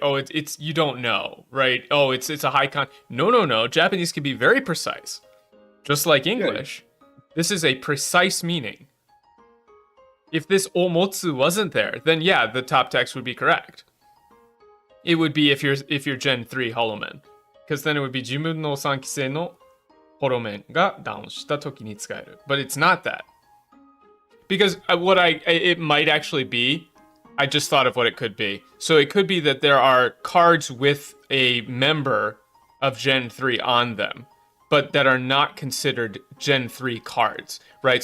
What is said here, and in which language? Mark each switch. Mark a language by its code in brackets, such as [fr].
[en] Oh, it's you don't know, right? Oh, it's a high con. No. Japanese can be very precise, just like English. Yeah. This is a precise meaning. If this omotsu wasn't there, then yeah, the top text would be correct. It would be if you're Gen 3 Holomen. [ja] Because then it would be 自分の3期生のホロ面がダウンした時に使える. [en] But it's not that. Because it might actually be, I just thought of what it could be. So it could be that there are cards with a member of Gen 3 on them, but that are not considered Gen 3 cards, right?